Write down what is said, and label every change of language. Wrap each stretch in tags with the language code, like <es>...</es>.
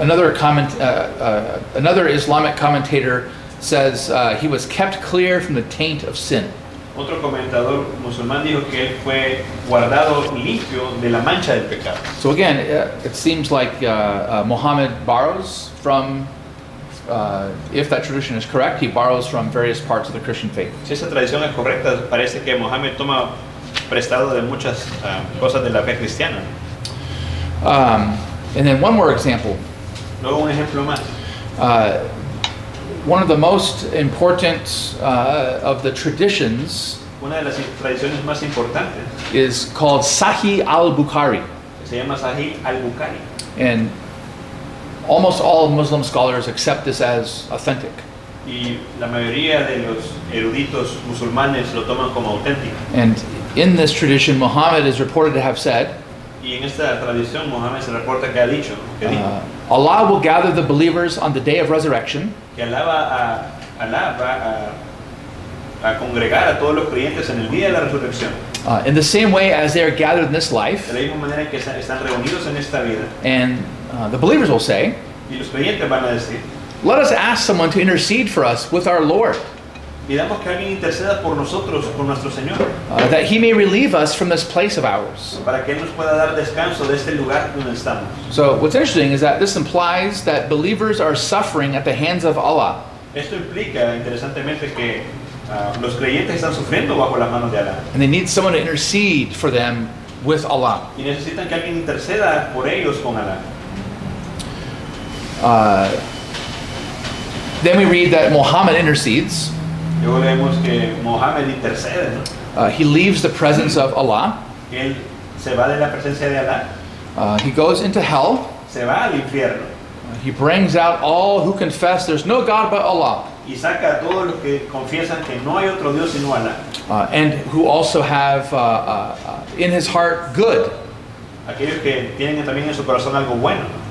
<en>Another Islamic commentator says he was kept clear from the taint of sin.</en> <es>Otro comentador musulmán dijo que él fue guardado limpio de la mancha del pecado.</es> <en>So again, it seems like Muhammad borrows from, if that tradition is correct, he borrows from various parts of the Christian faith.</en> <es>Si esa tradición es correcta, parece que Mohammed toma prestado de muchas cosas de la fe cristiana.</es> <en>And then one more example.</en> <es>Luego un ejemplo más.</es> <en>One of the most important of the traditions</en> <es>Una de las tradiciones más importantes</es> <en>is called Sahih al-Bukhari.</en> <es>se llama Sahih al-Bukhari.</es> <en>And almost all Muslim scholars accept this as authentic.</en> <es>Y la mayoría de los eruditos musulmanes lo toman como auténtico.</es> <en>And in this tradition, Muhammad is reported to have said,</en> <es>Y en esta tradición Mohammed se reporta que ha dicho, que dijo,</es> <en>Allah will gather the believers on the day of resurrection,</en> <es>que Alá va a congregar a todos los creyentes en el día de la resurrección.</es> <en>in the same way as they are gathered in this life.</en> <es>De la misma manera que están reunidos en esta vida.</es> <en>And the believers will say,</en> <es>Y los creyentes van a decir,</es> <en>let us ask someone to intercede for us with our Lord,</en> <es>pidamos que alguien interceda por nosotros, por nuestro Señor,</es> <en>that he may relieve us from this place of ours.</en> <es>para que Él nos pueda dar descanso de este lugar donde estamos.</es> <en>So what's interesting is that this implies that believers are suffering at the hands of Allah.</en> <es>Esto implica, interesantemente, que los creyentes están sufriendo bajo las manos de Alá.</es> <en>And they need someone to intercede for them with Allah.</en> <es>Y necesitan que alguien interceda por ellos con Alá.</es> <en>Then we read that Muhammad intercedes.</en> <es>Luego vemos que Mohammed intercede, ¿no?</es> <en>He leaves the presence of Allah.</en> <es>Él se va de la presencia de Alá,</es> <en>He goes into hell.</en> <es>se va al infierno</es> <en>He brings out all who confess there's no God but Allah,</en> <es>y saca a todos los que confiesan que no hay otro Dios sino Alá.</es> <en>and who also have in his heart good,</en> <es>Aquellos que tienen también en su corazón algo bueno,</es>